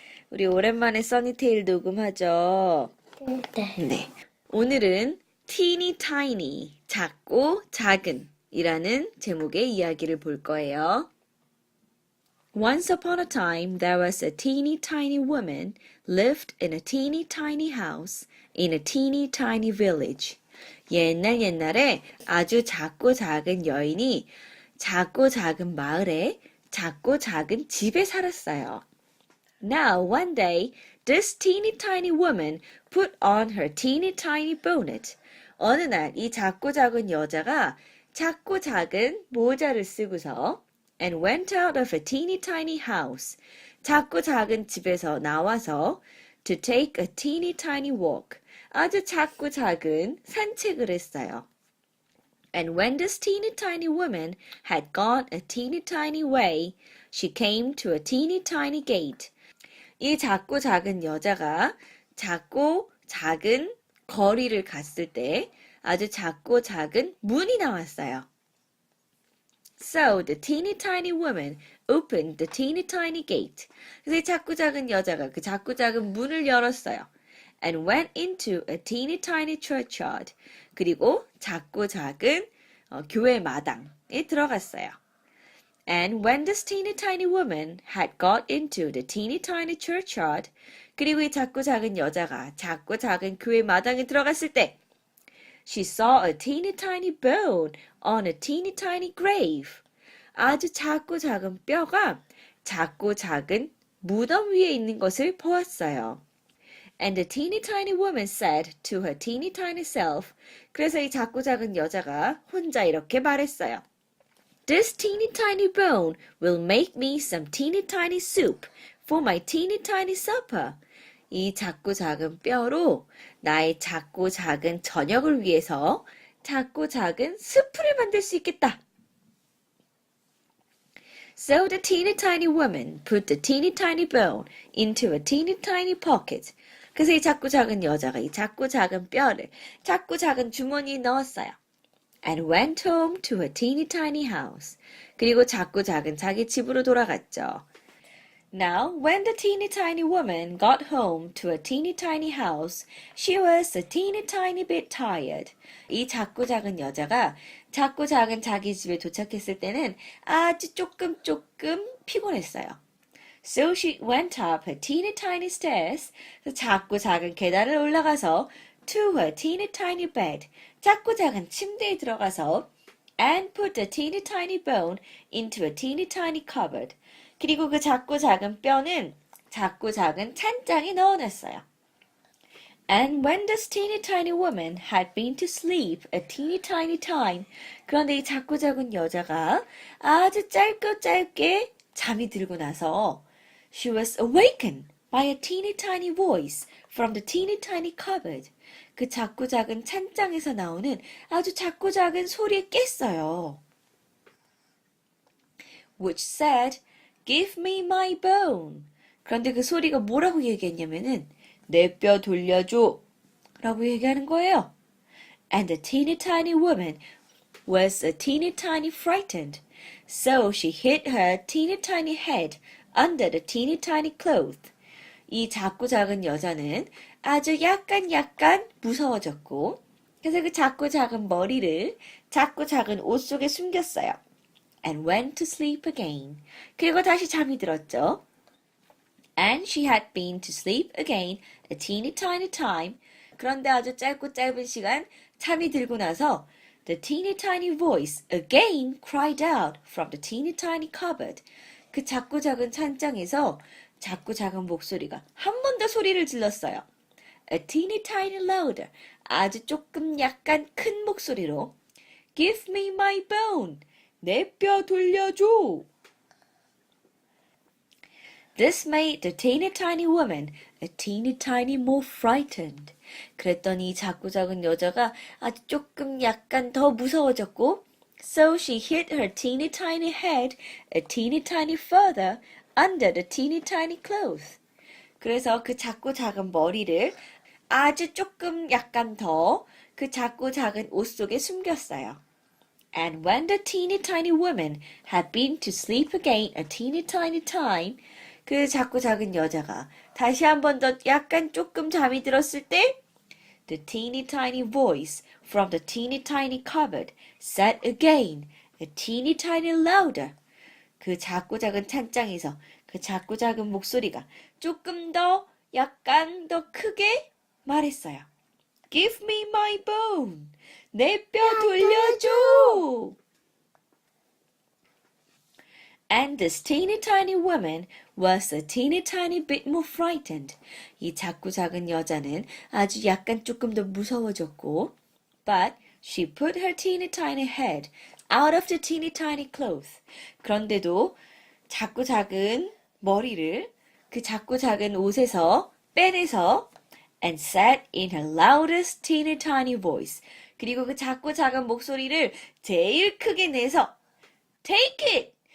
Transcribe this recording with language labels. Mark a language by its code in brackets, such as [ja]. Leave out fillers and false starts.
[ko] 우리 오랜만에 써니테일 녹음하죠? 네. 네. 오늘은 Teeny Tiny, 작고 작은 이라는 제목의 이야기를 볼 거예요. [en] Once upon a time, there was a teeny tiny woman lived in a teeny tiny house in a teeny tiny village. [ko] 옛날에 아주 작고 작은 여인이 작고 작은 마을에 작고 작은 집에 살았어요. [en] Now, one day, this teeny tiny woman put on her teeny tiny bonnet. [ko] 어느 날 이 작고 작은 여자가 작고 작은 모자를 쓰고서 [en] and went out of a teeny tiny house. [ko] 작고 작은 집에서 나와서 [en] to take a teeny tiny walk. [ko] 아주 작고 작은 산책을 했어요. [en] And when this teeny tiny woman had gone a teeny tiny way, she came to a teeny tiny gate. [ko] 이 작고 작은 여자가 작고 작은 거리를 갔을 때 아주 작고 작은 문이 나왔어요. [en] So the teeny tiny woman opened the teeny tiny gate. [ko] 그래서 이 작고 작은 여자가 그 작고 작은 문을 열었어요. [en] And went into a teeny tiny churchyard. [ko] 그리고 작고 작은 교회 마당에 들어갔어요. [en] And when this teeny tiny woman had got into the teeny tiny churchyard, [ko] 그리고 이 작고 작은 여자가 작고 작은 교회 마당에 들어갔을 때 [en] She saw a teeny tiny bone on a teeny tiny grave. [ko] 아주 작고 작은 뼈가 작고 작은 무덤 위에 있는 것을 보았어요. [en] And the teeny tiny woman said to her teeny tiny self. [ko] 그래서 이 작고 작은 여자가 혼자 이렇게 말했어요. [en] This teeny tiny bone will make me some teeny tiny soup for my teeny tiny supper. [ko] 이 작고 작은 뼈로 나의 작고 작은 저녁을 위해서 작고 작은 스프를 만들 수 있겠다. [en] So the teeny tiny woman put the teeny tiny bone into a teeny tiny pocket. [ko] 그래서 이 작고 작은 여자가 이 작고 작은 뼈를 작고 작은 주머니에 넣었어요. [en] And went home to her teeny tiny house. [ko] 그리고 작고 작은 자기 집으로 돌아갔죠. [en] Now, when the teeny tiny woman got home to a teeny tiny house, she was a teeny tiny bit tired. [ko] 이 작고 작은 여자가 작고 작은 자기 집에 도착했을 때는 아주 조금 피곤했어요. [en] So she went up her teeny tiny stairs. [ko] 작고 작은 계단을 올라가서 [en] to her teeny tiny bed. [ko] 작고 작은 침대에 들어가서 [en] and put the teeny tiny bone into a teeny tiny cupboard. [ko] 그리고 그 작고 작은 뼈는 작고 작은 찬장에 넣어놨어요. [en] And when this teeny tiny woman had been to sleep a teeny tiny time. [ko] 그런데 이 작고 작은 여자가 아주 짧게 잠이 들고 나서 [en] she was awakened by a teeny tiny voice from the teeny tiny cupboard. [ko] 그 작고 작은 찬장에서 나오는 아주 작고 작은 소리에 깼어요. [en] Which said, Give me my bone. [ko] 그런데 그 소리가 뭐라고 얘기했냐면은 내 뼈 돌려줘 라고 얘기하는 거예요. [en] And the teeny tiny woman was a teeny tiny frightened. So she hid her teeny tiny head under the teeny tiny cloth. [ko] 이 작고 작은 여자는 아주 약간 무서워졌고 그래서 그 작고 작은 머리를 작고 작은 옷 속에 숨겼어요. [en] And went to sleep again. [ko] 그리고 다시 잠이 들었죠. [en] And she had been to sleep again a teeny tiny time. [ko] 그런데 아주 짧은 시간 잠이 들고 나서 [en] the teeny tiny voice again cried out from the teeny tiny cupboard. [ko] 그 작고 작은 찬장에서 작고 작은 목소리가 한 번 더 소리를 질렀어요. [en] A teeny tiny louder. [ko] 아주 조금 약간 큰 목소리로 [en] Give me my bone. [ko] 내 뼈 돌려줘. [en] This made the teeny tiny woman a teeny tiny more frightened. [ko] 그랬더니 작고 작은 여자가 아주 조금 약간 더 무서워졌고 [en] So she hid her teeny tiny head a teeny tiny further under the teeny tiny cloth. [ko] 그래서 그 작고 작은 머리를 아주 조금 약간 더 그 작고 작은 옷 속에 숨겼어요. [en] And when the teeny tiny woman had been to sleep again a teeny tiny time, [ko] 그 작고 작은 여자가 다시 한 번 더 약간 조금 잠이 들었을 때, [en] the teeny tiny voice from the teeny tiny cupboard said again, a teeny tiny louder. [ko] 그 작고 작은 찬장에서 그 작고 작은 목소리가 조금 더 약간 더 크게 말했어요. [en] Give me my bone. [ko] 내 뼈 돌려줘. [en] And this teeny tiny woman was a teeny tiny bit more frightened. [ko] 이 작고 작은 여자는 아주 약간 조금 더 무서워졌고, [en] but she put her teeny tiny head out of the teeny tiny cloth. [ko] 그런데도 작고 작은 머리를 그 작고 작은 옷에서 빼내서 [en] and said in her loudest teeny tiny voice. [ko] 그리고 그 작고 작은 목소리를 제일 크게 내서 [en] Take it!